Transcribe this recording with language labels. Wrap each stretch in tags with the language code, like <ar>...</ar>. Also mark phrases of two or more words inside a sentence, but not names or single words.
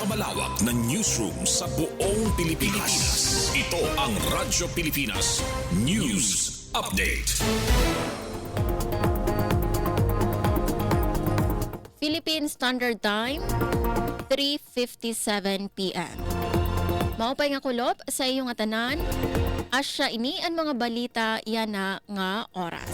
<tl>pinakamalawak na newsroom sa buong Pilipinas. Ito ang Radyo Pilipinas News Update.</tl> <en>Philippine Standard Time, 3:57 p.m.</en> <war>Maupay nga kulop sa iyong atanan, asya ini ang mga balita yan na nga oras.</war>